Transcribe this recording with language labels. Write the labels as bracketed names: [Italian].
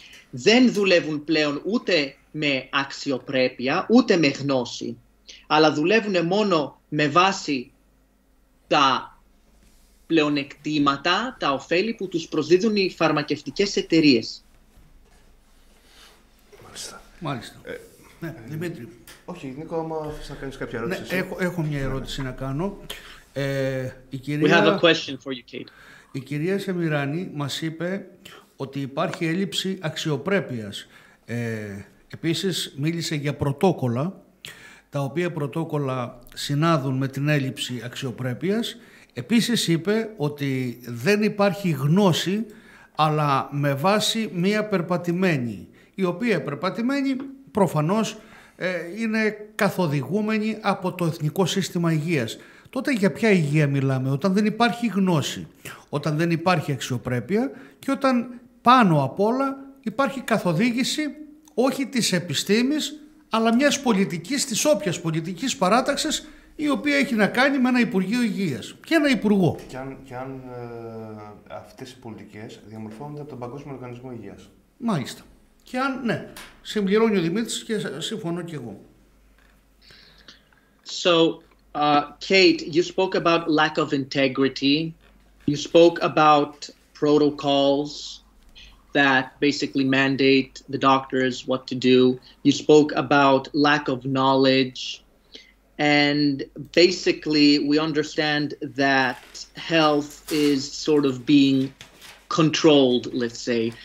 [Greek] Δεν δουλεύουν πλέον ούτε με αξιοπρέπεια, ούτε με γνώση, αλλά δουλεύουν μόνο με βάση τα πλεονεκτήματα, τα ωφέλη που τους προσδίδουν οι φαρμακευτικές εταιρείες. Μάλιστα. Ναι, Δημήτρη. Όχι, Νίκο, άμα θες να κάνεις κάποια ερώτηση. Ναι, έχω μια ερώτηση να κάνω. [English] We have a question for you, Kate. [Greek] Η κυρία Σεμιράνη μας είπε ότι υπάρχει έλλειψη αξιοπρέπειας. Επίσης μίλησε για πρωτόκολλα, τα οποία πρωτόκολλα συνάδουν με την έλλειψη αξιοπρέπειας. Επίσης είπε ότι δεν υπάρχει γνώση, αλλά με βάση μία περπατημένη, η οποία περπατημένη προφανώς είναι καθοδηγούμενη από το Εθνικό Σύστημα Υγείας. Τότε για ποια υγεία μιλάμε? Όταν δεν υπάρχει γνώση, όταν δεν υπάρχει αξιοπρέπεια και όταν πάνω απ' όλα υπάρχει καθοδήγηση όχι της επιστήμης, αλλά μιας πολιτικής, της όποιας πολιτικής παράταξης, η οποία έχει να κάνει με ένα Υπουργείο Υγείας και ένα Υπουργό. Και αν αυτές οι πολιτικές διαμορφώνονται από τον Παγκόσμιο Οργανισμό Υγείας. Μάλιστα. Και αν, ναι, συμπληρώνει ο Δημήτρης και συμφωνώ και εγώ. [English] So, Kate, you spoke about lack of integrity. You spoke about protocols that basically mandate the doctors what to do. You spoke about lack of knowledge. And basically, we understand that health is sort of being controlled, let's say.